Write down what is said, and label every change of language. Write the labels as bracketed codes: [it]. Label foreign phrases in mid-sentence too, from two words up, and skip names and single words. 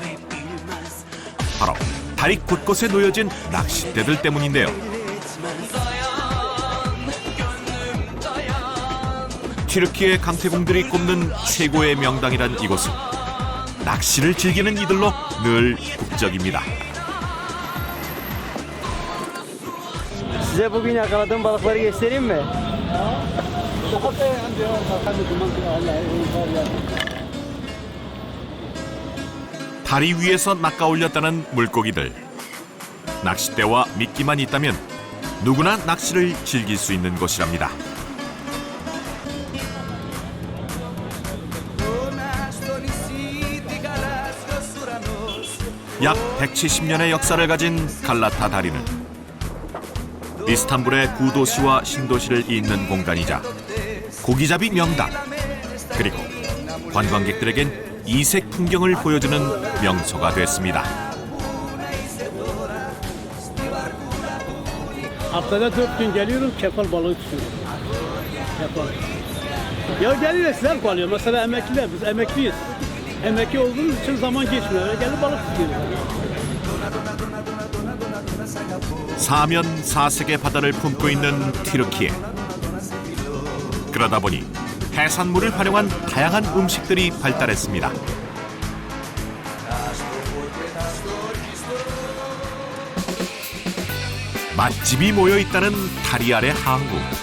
[ko] 바로 다리 곳곳에 놓여진 낚싯대들 때문인데요. 튀르키예 강태공들이 꼽는 최고의 명당이란 이곳은 낚시를 즐기는 이들로 늘 북적입니다. [tr] Size bugün yakaladığım balıkları göstereyim mi? [ko] 다리 위에서 낚아 올렸다는 물고기들. 낚싯대와 미끼만 있다면 누구나 낚시를 즐길 수 있는 곳이랍니다. 약 170년의 역사를 가진 갈라타 다리는 이스탄불의 구도시와 신도시를 잇는 공간이자 고기잡이 명당, 그리고 관광객들에겐 이색 풍경을 보여주는 명소가 됐습니다. [tr] Haftada 4 gün geliyorum, kefal balığı tutuyorum. Kefal. Ya geliyor sizler kalıyor. Mesela emekliler, biz emekliyiz. Emekli olduğumuz için zaman geçmiyor. Gelip balık tutuyoruz. [ko] 사면 사색의 바다를 품고 있는 튀르키예. 그러다 보니 해산물을 활용한 다양한 음식들이 발달했습니다. 맛집이 모여 있다는 다리 아래 항구.